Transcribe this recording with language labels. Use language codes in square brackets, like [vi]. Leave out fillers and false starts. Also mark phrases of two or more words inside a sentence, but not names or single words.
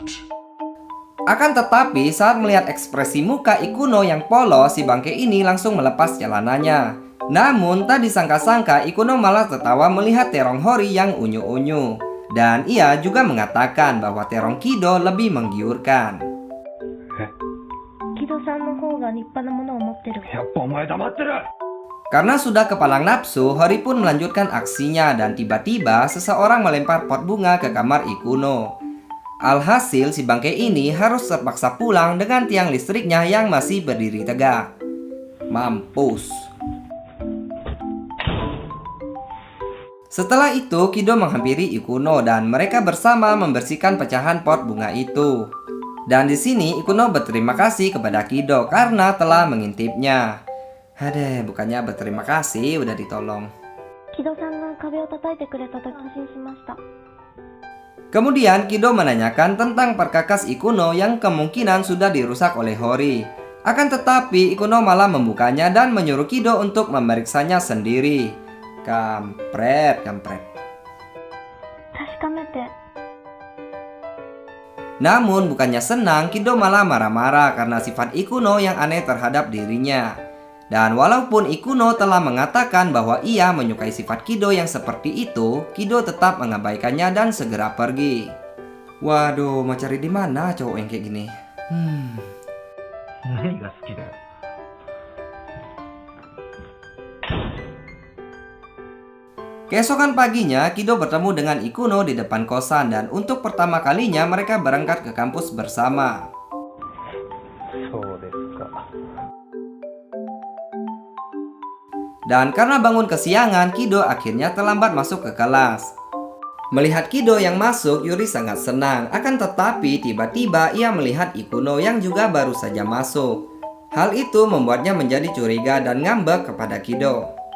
[id] Akan tetapi saat melihat ekspresi muka Ikuno yang polos, si bangke ini langsung melepas celananya. Namun tak disangka-sangka Ikuno malah tertawa melihat terong Hori yang unyu-unyu. Dan ia juga mengatakan bahwa terong Kido lebih menggiurkan. [ja] 木戸さんの方が立派なものを持ってる。やっぱお前黙ってる。 [id] Karena sudah kepalang nafsu, Hori pun melanjutkan aksinya dan tiba-tiba seseorang melempar pot bunga ke kamar Ikuno. Alhasil si bangke ini harus terpaksa pulang dengan tiang listriknya yang masih berdiri tegak. Mampus. Setelah itu, Kido menghampiri Ikuno dan mereka bersama membersihkan pecahan pot bunga itu. Dan di sini Ikuno berterima kasih kepada Kido karena telah mengintipnya. Hadeh, bukannya berterima kasih udah ditolong. [ja] 木戸さんが壁を叩いてくれたと安心しました。 [id] Kemudian Kido menanyakan tentang perkakas Ikuno yang kemungkinan sudah dirusak oleh Hori. Akan tetapi Ikuno malah membukanya dan menyuruh Kido untuk memeriksanya sendiri. Kampret. [ja] 確かめて。 [id] Namun bukannya senang, Kido malah marah-marah karena sifat Ikuno yang aneh terhadap dirinya. Dan walaupun Ikuno telah mengatakan bahwa ia menyukai sifat Kido yang seperti itu, Kido tetap mengabaikannya dan segera pergi. Waduh, mau cari di mana cowok yang kayak gini? [ja] 何が好きだよ。 [id] Keesokan paginya, Kido bertemu dengan Ikuno di depan kosan dan untuk pertama kalinya mereka berangkat ke kampus bersama. [ja] そうですか。 [id] Dan karena bangun kesiangan, Kido akhirnya terlambat masuk ke kelas. Melihat Kido yang masuk, Yuri sangat senang. Akan tetapi tiba-tiba ia melihat Ikuno yang juga baru saja masuk. Hal itu membuatnya menjadi curiga dan ngambek kepada Kido.